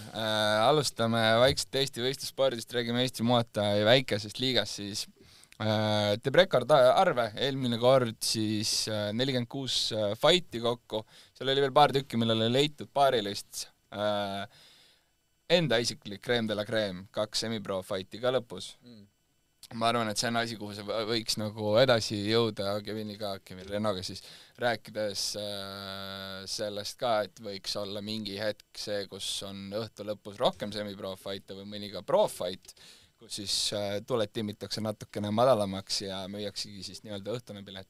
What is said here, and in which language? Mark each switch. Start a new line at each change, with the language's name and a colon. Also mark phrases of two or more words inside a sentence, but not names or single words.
Estonian: Alustame vaikselt Eesti võistlusspordist, räägime Eesti Muay väikesest liigast siis. Teeb rekordarve, eelmine kord siis 46 fighti kokku, seal oli veel paar tükki, millele leitud paarilist enda isiklik
French: crème de la crème,
Estonian: 2 semi-pro fighti ka lõpus. Ma arvan, et see on asi, kuhu see võiks nagu edasi jõuda Kevin Renoga siis rääkides sellest ka, et võiks olla mingi hetk see, kus on õhtu lõpus rohkem semi-pro fighte või mõni ka
English: pro fight,
Estonian: kus siis tuled timmitakse natukene madalamaks ja müüaksegi siis nii-öelda õhtune pilet.